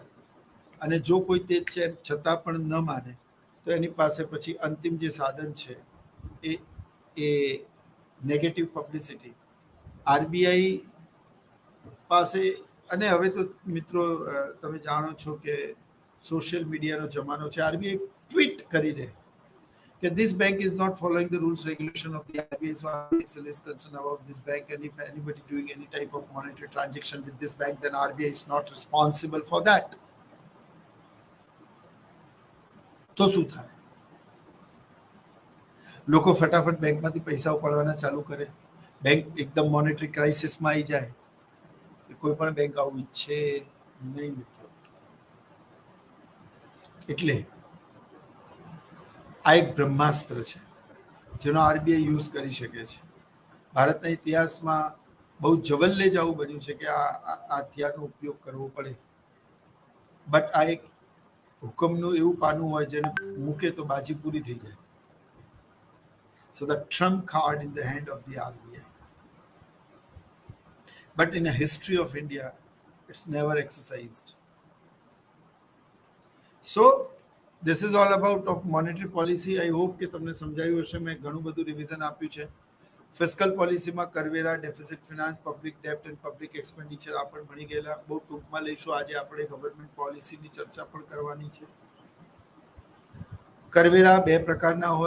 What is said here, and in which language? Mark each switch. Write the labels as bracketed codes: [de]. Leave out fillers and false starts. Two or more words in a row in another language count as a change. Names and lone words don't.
[gu] અને જો કોઈ તે છે છતાં પણ ન માને તો એની પાસે પછી અંતિમ જે સાધન છે એ નેગેટિવ પબ્લિસિટી. આરબીઆઈ પાસે, અને હવે તો મિત્રો તમે જાણો છો કે સોશિયલ મીડિયાનો જમાનો છે, આરબીઆઈ ટ્વીટ કરી દે કે [en] this bank is not following the rules regulation of the RBI, so RBI is concerned about this bank, and if anybody doing any type of monetary transaction with this bank, then RBI is not responsible for that. [gu] તો શું થાય? લોકો ફટાફટ બેંકમાંથી પૈસા ઉપાડવાના ચાલુ કરે, બેંક એકદમ મોનેટરી ક્રાઇસિસમાં આવી જાય. કોઈ પણ બેંક આવું ઈચ્છે નહીં મિત્રો. એટલે આ એક બ્રહ્માસ્ત્ર છે જેનો આરબીઆઈ યુઝ કરી શકે છે. ભારતના ઇતિહાસમાં બહુ જવલ્લે જ આવું બન્યું છે કે આ હથિયારનો ઉપયોગ કરવો પડે. બટ આ એક હુકમનું એવું પાનું હોય જેને મૂકે તો બાજી પૂરી થઈ જાય. [en] So the trump card in the hand of the RBI. But in a history of India, it's never exercised. So this is all about of monetary policy. I hope [gu] કે તમને સમજાયું હશે. મેં ઘણું બધું રિવિઝન આપ્યું છે. ફિસ્કલ પોલિસીમાં કરવેરા, [en] deficit finance, public debt and public expenditure [gu] આ પણ ભણી ગયેલા. બહુ ટૂંકમાં લઈશું. આજે આપણે ગવર્મેન્ટ પોલિસીની ચર્ચા પણ કરવાની છે. કરવેરા બે પ્રકારના હોય.